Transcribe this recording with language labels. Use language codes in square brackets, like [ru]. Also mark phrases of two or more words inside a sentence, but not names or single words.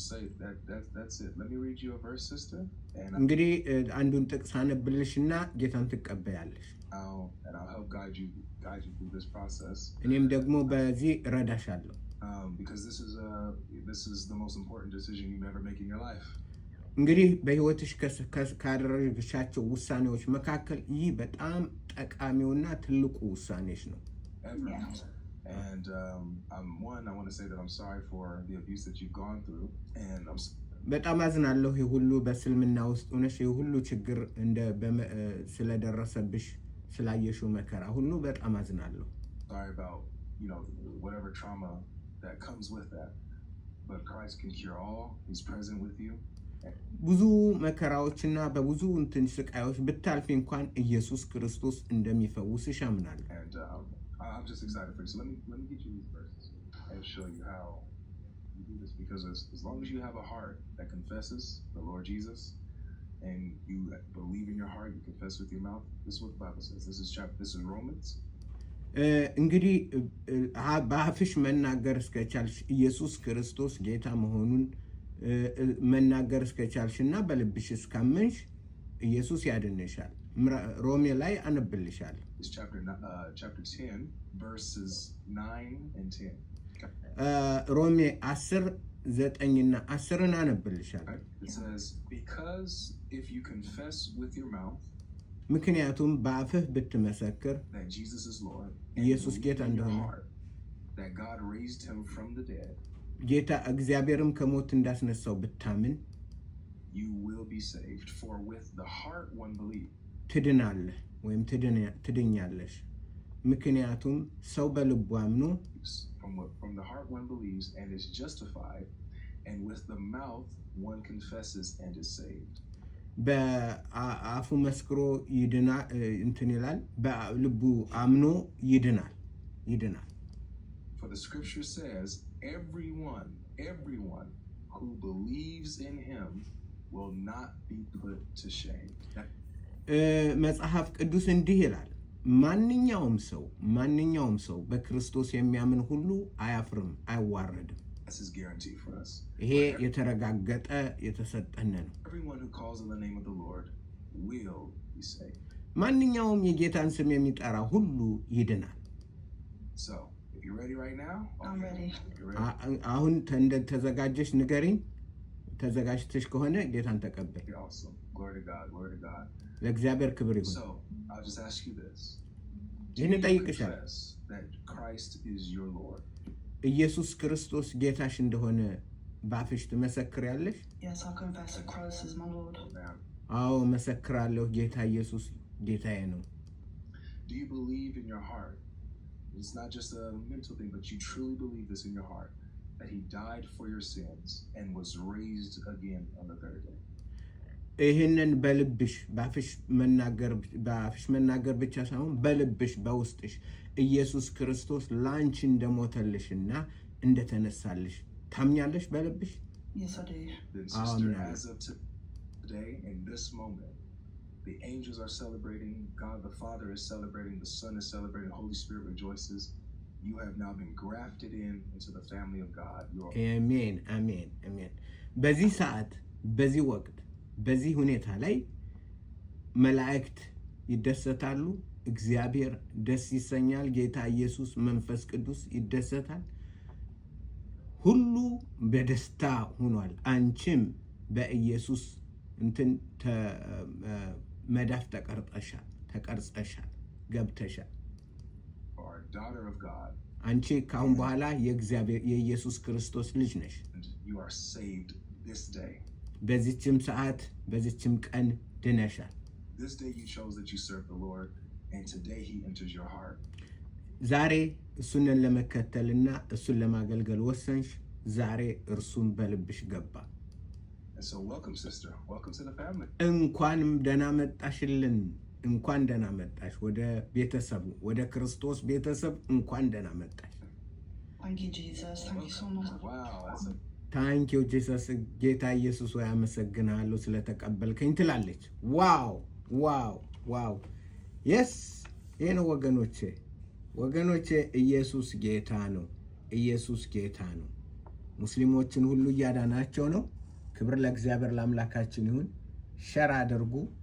[am] እንግዲህ አንዱን ጥቅስ አነብልሽና ጌታን ትቀበያለሽ። እኔም ደግሞ በዚህ እረዳሻለሁ። እንግዲህ በህይወትሽ ካደረግሻቸው ውሳኔዎች መካከል ይህ በጣም ጠቃሚውና ትልቁ ውሳኔሽ ነው። [en] And I want to say that I'm sorry for the abuse that you've gone through, and [am] በጣም አዝናለሁ። ይህ ሁሉ በእስልምና ውስጥ ሆነሽ ይህ ሁሉ ችግር ስለደረሰብሽ ስላየሽው መከራ ሁሉ በጣም አዝናለሁ። [en] Sorry about, whatever trauma that comes with that, but Christ can cure all. He's present with you. [am] ብዙ መከራዎችና በብዙ ስቃዮች ብታልፊ እንኳን ኢየሱስ ክርስቶስ እንደሚፈውስሽ አምናለሁ። [en] And I'm just excited for you. So let me get you these verses and show you how you do this, because as long as you have a heart that confesses the Lord Jesus and you believe in your heart, you confess with your mouth. This is what the Bible says. This is Romans. [am] እንግዲህ በአፍሽ መናገር እስከቻልሽ ኢየሱስ ክርስቶስ ጌታ መሆኑን መናገር እስከቻልሽና በልብሽ እስካመንሽ ኢየሱስ ያድንሻል። ሮሜ ላይ አነብልሻል። [en] Chapter 10 verses 9 and 10. [am] ሮሜ 10:9 እና 10 አነብልሻል። [en] It says, because if you confess with your mouth [am] ምክንያቱም በአፍህ ብትመሰክር [en] that Jesus is Lord, [am] ኢየሱስ ጌታ እንደሆነ [en] that God raised him from the dead, [am] ጌታ እግዚአብሔርም ከሞት እንዳስነሳው ብታምን [en] you will be saved. For with the heart one believes. [am] ትድናለህ ወይም ትድኛለሽ። ምክንያቱም ሰው በልቡ አምኖ [en] from the heart one believes and is justified, and with the mouth one confesses and is saved. [am] በአፉ መስክሮ ይድናል እንትን ይላል፣ በልቡ አምኖ ይድናል። [en] For the scripture says, everyone who believes in him will not be put to shame. [am] መጽሐፍ ቅዱስ እንዲህ ይላል፣ ማንኛውም ሰው በክርስቶስ የሚያምን ሁሉ አያፍርም፣ አይዋረድም። [en] That's his guarantee for us. [am] ይሄ የተረጋገጠ የተሰጠን ነው። [en] Everyone who calls on the name of the Lord will be saved. [am] ማንኛውም የጌታን ስም የሚጠራ ሁሉ ይድናል። [en] So, if you're ready right now, I'm ready. [am] አሁን ተዘጋጀሽ ንገሪኝ። ተዘጋጅተሽ ከሆነ ጌታን ተቀበል። [en] You're awesome. Glory to God. Glory to God. [am] ለእግዚአብሔር ክብር ይሁን። [en] So, I'll just ask you this. Do [am] ይህን [en] you [am] እጠይቅሻለሁ። [en] confess that Christ is your Lord? [am] ኢየሱስ ክርስቶስ ጌታሽ እንደሆነ በአፍሽ ትመሰክሪያለሽ? [en] Yes, I confess that Christ is my Lord. Now, [am] አዎ መሰክራለሁ፣ ጌታ ኢየሱስ ጌታዬ ነው። [en] do you believe in your heart? It's not just a mental thing, but you truly believe this in your heart, that he died for your sins and was raised again on the third day. [am] ይህንን በልብሽ በአፍሽ መናገር ብቻ ሳይሆን በልብሽ በውስጥሽ ኢየሱስ ክርስቶስ ላንቺ እንደሞተልሽና እንደተነሳልሽ ታምኛለሽ በልብሽ? [en] Yes, I do. Then, sister, as of today, in this moment, the angels are celebrating, God the Father is celebrating, the Son is celebrating, the Holy Spirit rejoices. You have now been grafted into the family of God. [am] አሜን አሜን አሜን። በዚህ ሰዓት፣ በዚህ ወቅት፣ በዚህ ሁኔታ ላይ መላእክት ይደሰታሉ፣ እግዚአብሔር ደስ ይሰኛል፣ ጌታ ኢየሱስ መንፈስ ቅዱስ ይደሰታል። ሁሉ በደስታ ሆኗል። አንቺም በኢየሱስ እንትን መዳፍ ተቀርጸሻል፣ ገብተሻል። [en] Daughter of God. [am] አንቺ ካሁን በኋላ የኢየሱስ ክርስቶስ ልጅ ነሽ። [en] You are saved this day. [am] በዚህችም ሰዓት በዚህችም ቀን ድነሻል። [en] This day you chose that you serve the Lord, and today he enters your heart. [am] ዛሬ እሱንን ለመከተልና እሱን ለማገልገል ወሰንሽ። ዛሬ እርሱን በልብሽ ገባ። [en] And so welcome, sister. Welcome to the family. [am] እንኳንም ደህና መጣሽልን። እንኳን ደህና መጣሽ ወደ ቤተሰቡ፣ ወደ ክርስቶስ ቤተሰብ እንኳን ደህና መጣሽ። [en] Thank you, Jesus. Thank you so much. Wow, that's a Thank you Jesus። [am] ጌታ ኢየሱስ ወይ አመሰግናለሁ ስለተቀበልከኝ ትላለች። ዋው ዋው ዋው! የስ ይሄ ነው ወገኖቼ፣ ኢየሱስ ጌታ ነው። ኢየሱስ ጌታ ነው። ሙስሊሞችን ሁሉ እያዳናቸው ነው። ክብር ለእግዚአብሔር ለአምላካችን ይሁን። ሸር አድርጉ፣